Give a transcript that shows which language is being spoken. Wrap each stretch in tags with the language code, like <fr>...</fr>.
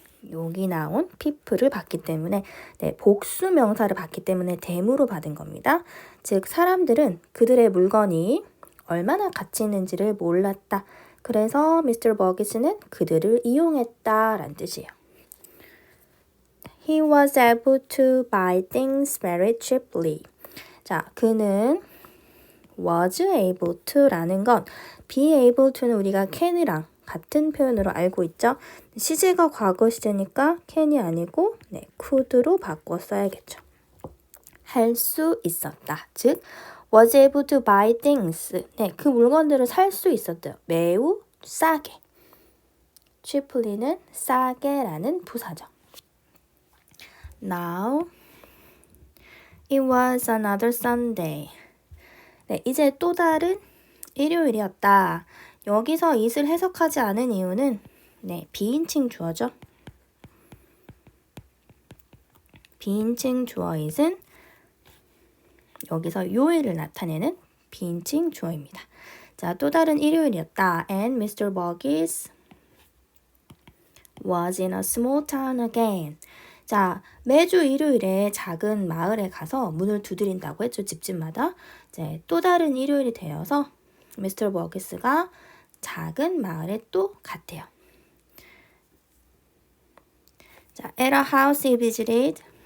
<ko>여기 나온 people을 봤기 때문에 복수 명사를 봤기 때문에 them으로 받은 겁니다. 즉 사람들은 그들의 물건이 얼마나 가치 있는지를 몰랐다. 그래서 Mr. Burgess는 그들을 이용했다라는 뜻이에요.</ko> <en>He was able to buy things very cheaply.</en> <ko>자, 그는 was able to라는 건 be able to는 우리가 can이랑 같은 표현으로 알고 있죠. 시제가 과거 시제니까 can이 아니고 could로 바꿔 써야겠죠. 할 수 있었다. 즉 was able to buy things. 그 물건들을 살 수 있었대요. 매우 싸게. cheaply는 싸게라는 부사죠.</ko> <en>Now it was another Sunday.</en> <ko>이제 또 다른 일요일이었다. 여기서 it을 해석하지 않은 이유는 비인칭 주어죠. 비인칭 주어 it은 여기서 요일을 나타내는 비인칭 주어입니다. 자, 또 다른 일요일이었다.</ko> <en>And Mr. Burgess was in a small town again.</en> <ko>자, 매주 일요일에 작은 마을에 가서 문을 두드린다고 했죠. 집집마다. 이제 또 다른 일요일이 되어서 Mr. Burgess가 작은 마을에 또 갔대요.</ko> <en>자, at a house he visited.</en>